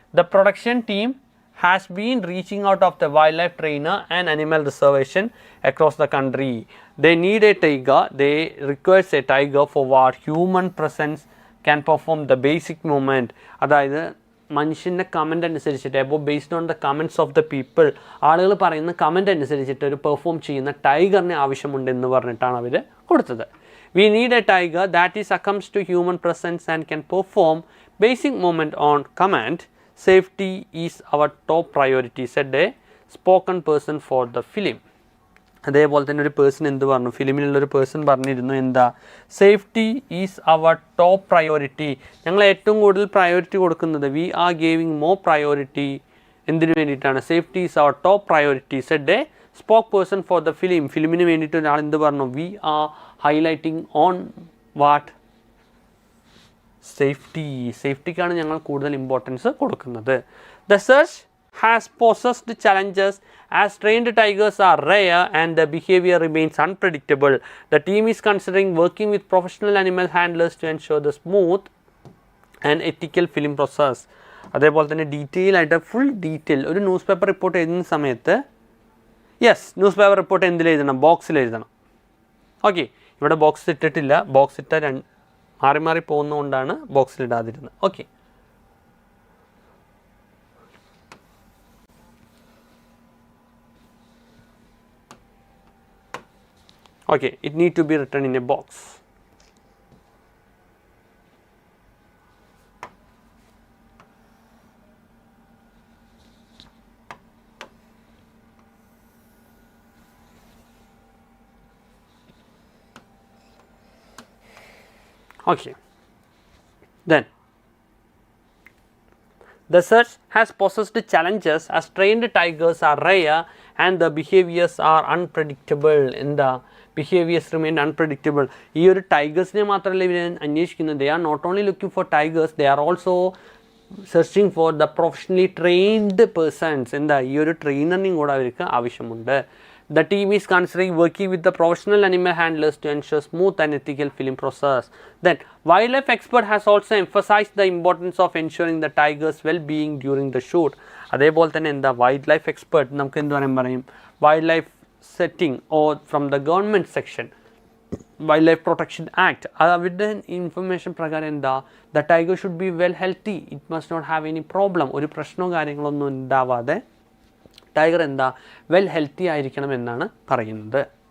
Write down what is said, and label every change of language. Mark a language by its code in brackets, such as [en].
[en] The production team has been reaching out of the wildlife trainer and animal reservation across the country. They need a tiger. They requires a tiger for what? Human presence can perform the basic movement. [ml] അതായത് മനുഷ്യൻ്റെ comment അനുസരിച്ചിട്ട്, അപ്പോൾ [en] based on the comments of the people, [ml] ആളുകൾ പറയുന്ന comment അനുസരിച്ചിട്ട് ഒരു perform ചെയ്യുന്ന ടൈഗറിന് ആവശ്യമുണ്ടെന്ന് പറഞ്ഞിട്ടാണ് അവർ കൊടുത്തത്. [en] We need a tiger that is accustomed to human presence and can perform basic movement on command. Safety is our top priority, said a spoken person for the film. [ml] അതേപോലെ തന്നെ ഒരു person എന്ത് പറഞ്ഞു? ഫിലിമിലുള്ളൊരു person പറഞ്ഞിരുന്നു എന്താ? [en] Safety is our top priority. [ml] ഞങ്ങൾ ഏറ്റവും കൂടുതൽ പ്രയോറിറ്റി കൊടുക്കുന്നത്, [en] we are giving more priority [ml] എന്തിനു വേണ്ടിയിട്ടാണ്? [en] Safety is our top priority, said a spokesperson for the film. [ml] ഫിലിമിന് വേണ്ടിയിട്ട് ഒരാൾ എന്ത് പറഞ്ഞു? [en] We are highlighting on what? Safety. [ml] സേഫ്റ്റിക്കാണ് ഞങ്ങൾ കൂടുതൽ ഇമ്പോർട്ടൻസ് കൊടുക്കുന്നത്. [en] The search has posed challenges as trained tigers are rare and the behavior remains unpredictable. The team is considering working with professional animal handlers to ensure the smooth and ethical film process. [ml] അതേപോലെ തന്നെ detail ആയിട്ട് full detail ഒരു news paper report എഴുതുന്ന സമയത്ത്, yes, news paper report എന്തിൽ എഴുതണം? ബോക്സിൽ എഴുതണം. ഓക്കെ, ഇവിടെ ബോക്സ് ഇട്ടിട്ടില്ല. ബോക്സ് ഇട്ട മാറി മാറി പോകുന്നതുകൊണ്ടാണ് ബോക്സിലിടാതിരുന്നത്. [en] Okay, okay, it need to be written in a box. Okay. Then the search has posed challenges as trained tigers are rare and the behaviors are unpredictable. In the behaviors remain unpredictable. [ml] ഈ ഒരു ടൈഗേഴ്സിനെ മാത്രമല്ല ഇവർ അന്വേഷിക്കുന്നത്. [en] They are not only looking for tigers, they are also searching for the professionally trained persons. [ml] എന്താ ഈ ഒരു ട്രെയിനറിനെയും കൂടെ അവർക്ക് ആവശ്യമുണ്ട്. [en] The team is considering working with the professional animal handlers to ensure smooth and ethical filming process. Then, wildlife expert has also emphasized the importance of ensuring the tiger's well-being during the shoot. [ml] അതേപോലെ തന്നെ എന്താ wild life expert നമുക്ക് എന്ത് പറയും wild life setting or from the government section wild life protection act അവരുടെ information പ്രകാരം എന്താ [en] the tiger should be well healthy, it must not have any problem, [ml] ഒരു പ്രശ്നമോ കാര്യങ്ങളൊന്നും ഉണ്ടാവാതെ ടൈഗർ എന്താ വെൽ ഹെൽത്തി ആയിരിക്കണം എന്നാണ് പറയുന്നത്.